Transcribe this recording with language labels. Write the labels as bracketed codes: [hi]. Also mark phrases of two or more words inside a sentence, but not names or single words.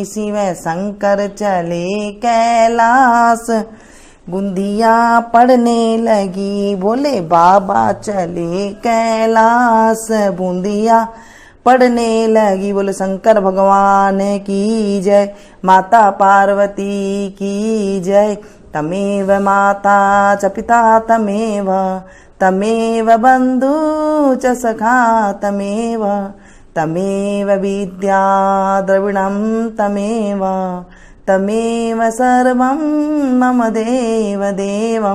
[hi] शिव शंकर चले कैलाश बूंदिया पड़ने लगी। बोले बाबा चले कैलाश बूंदिया पड़ने लगी। बोले शंकर भगवान की जय, माता पार्वती की जय। [sa] तमेव माता च पिता तमेव, तमेव बंधु च सखा तमेव, तमेव विद्या द्रविणं तमेव, तमेव सर्वं मम देव देवं।